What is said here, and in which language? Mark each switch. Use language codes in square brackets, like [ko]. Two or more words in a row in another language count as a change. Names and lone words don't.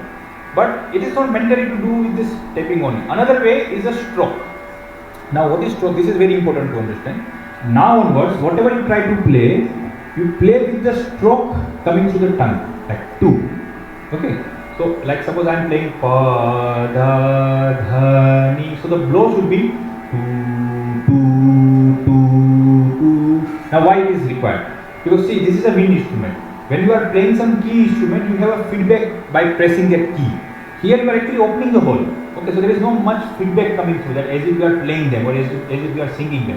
[en] But it is not mandatory to do with this tapping only. Another way is a stroke. Now what is stroke? This is very important to understand. Now onwards, whatever you try to play, you play with the stroke coming through the tongue, like 2. Okay. So like suppose I am playing pa da dha ni. So the blow should be 2 2 2. Now why it is required? Because see, this is a wind instrument. When you are playing some key instrument, you have a feedback by pressing that key. Here you are actually opening the hole. Okay, so there is no much feedback coming through that as if you are playing them or as if you are singing them.